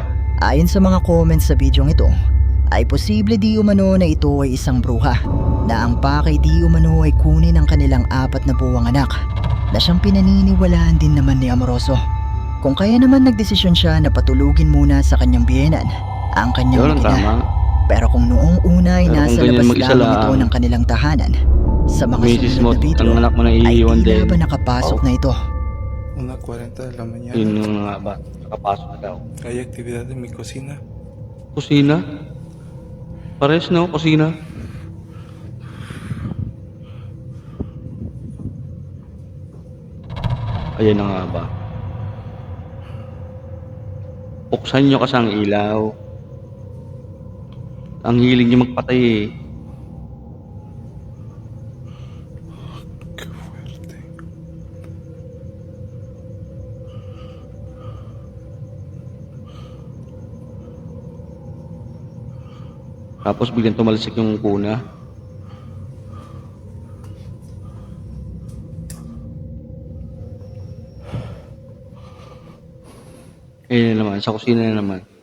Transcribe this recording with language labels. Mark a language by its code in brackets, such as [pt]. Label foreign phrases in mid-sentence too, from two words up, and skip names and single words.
[tl] Ayon sa mga comments sa bidyong ito, ay posible di umano na ito ay isang bruha na ang pakay di umano ay kunin ang kanilang 4 na buwang anak na siyang pinaniniwalaan din naman ni Amoroso. Kung kaya naman nagdesisyon siya na patulugin muna sa kanyang biyenan ang kanyang Yun ang makina. tama. Pero kung noong una ay Pero kung nasa ganyan labas mag-isa lamang ito lang, ng kanilang tahanan, sa mga Misis mo, sumunod na video ang anak mo na ay iiwan tila din. ba nakapasok na ito. [es] 1:40 de la mañana. [tl] Yun yung nga ba? Nakapasok na daw. [es] Hay actividad en mi cocina. [tl] Kusina? Pares no? Kusina? Ayan na nga ba? Buksan nyo kasi ang ilaw. Ang hilig nyo magpatay eh. [es] Qué fuerte. [tl] Tapos biglang tumalsik yung kuna. Ayun na naman, sa kusina na naman.